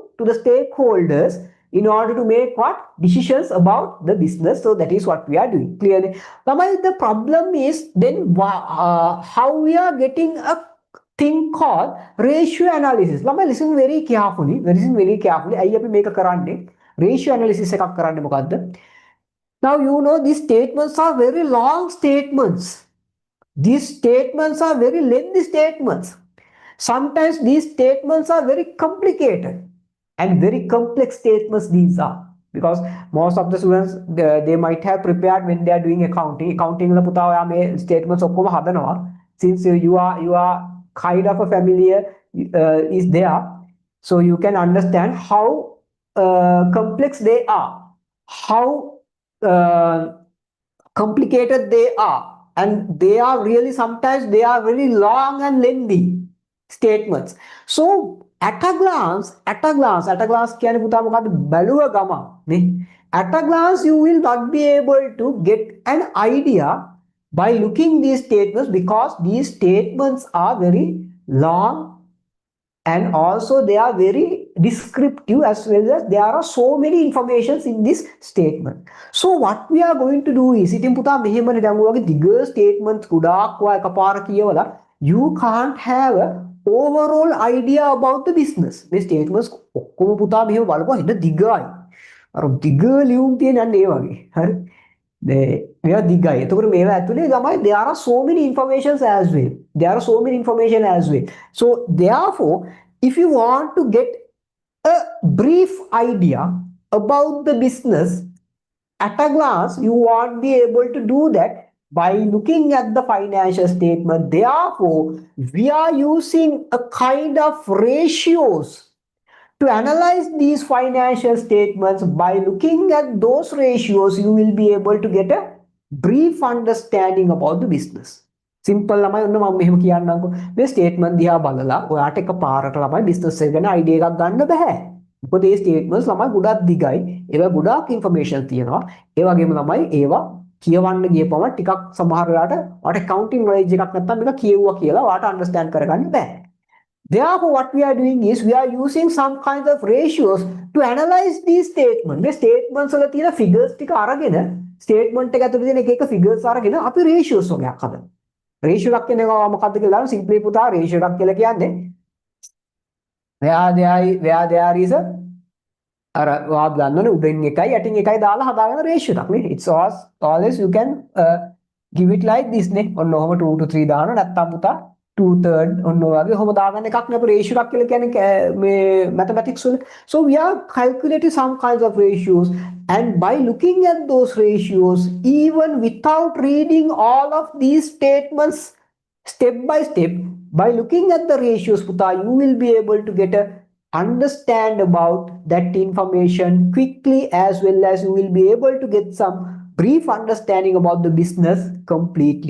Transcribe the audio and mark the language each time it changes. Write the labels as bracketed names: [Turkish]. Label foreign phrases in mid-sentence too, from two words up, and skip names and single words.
[English] To the stakeholders in order to make what? Decisions about the business. So that is what we are doing. Clearly. Lamai, the problem is then how we are getting a thing called ratio analysis. Lamai, listen very carefully. Listen very carefully. I have to make a current ratio analysis [Sinhala] එකක් කරන්න මොකද්ද? [English] Now you know these statements are very long statements. These statements are very lengthy statements. Sometimes these statements are very complicated and very complex statements these are. Because most of the students they might have prepared when they are doing accounting. [Sinhala] Accounting වල පුතා ඔයා මේ statements ඔක්කොම හදනවා. [English] Since you are kind of a familiar is there, so you can understand how complex they are, how complicated they are, and they are really sometimes they are very long and lengthy statements. So at a glance [Sinhala] කියන්නේ පුතා මොකද්ද? බැලුව ගමන් නේ. [English] At a glance you will not be able to get an idea by looking these statements because these statements are very long and also they are very descriptive as well as there are so many informations in this statement. So what we are going to do is [Sinhala] ඉතින් පුතා මෙහෙමනේ දැන් ඔයගේ දිග statements ගොඩාක් ඔය එකපාර කියවලා [English] you can't have a overall idea about the business. [Sinhala] මේ statements ඔක්කොම පුතා මෙහෙම බලපුවා හිට දිගයි. අර දිග ලියුම් තියෙනන්නේ ඒ වගේ. හරි. මේවා දිගයි. එතකොට මේවා ඇතුලේ තමයි [English] there are so many informations as well. There are so many information as well. So therefore, if you want to get a brief idea about the business at a glance, you won't be able to do that by looking at the financial statement. Therefore, we are using a kind of ratios to analyze these financial statements. By looking at those ratios, you will be able to get a brief understanding about the business. [Sinhala] Simple ළමයි ඔන්න මම මෙහෙම කියන්නම්කෝ. මේ statement දිහා බලලා ඔයාට එක පාරට ළමයි business එක ගැන idea එකක් ගන්න බෑ. මොකද මේ statements ළමයි ගොඩක් දිගයි. ඒවා ගොඩක් information තියෙනවා. ඒ වගේම ළමයි ඒවා කියවන්න ගියපම ටිකක් සමහර වෙලාවට ඔයාට [English] accounting knowledge [Sinhala] එකක් නැත්නම් මේක කියවුවා කියලා ඔයාට understand කරගන්න බෑ. [English] Therefore, what we are doing is we are using some kinds of ratios to analyze these statements. [Sinhala] මේ statements වල තියෙන figures ටික අරගෙන statement එක ඇතුලේ තියෙන එක එක figures අරගෙන අපි ratios වගේක් හදනවා. ratio එකක් කියන්නේ මොකක්ද කියලා simply පුතා ratio එකක් කියලා කියන්නේ [English] where there is a [Sinhala] අර ඔයා දන්නවනේ උඩින් එකයි යටින් එකයි දාලා හදාගෙන ratio එකක් නේ. [English] It's always you can give it like this නේ. [Sinhala] ඔන්න ඔහම 2 to 3 දානවා නැත්නම් පුතා 2/3 ඔන්න ඔයගේ ඔහම දාගන්න එකක් නේ අපි ratio එකක් කියලා කියන්නේ මේ mathematics වල. [English] So we are calculating some kinds of ratios, and by looking at those ratios even without reading all of these statements step by step, by looking at the ratios puta, you will be able to get a understand about that information quickly, as well as you will be able to get some brief understanding about the business completely.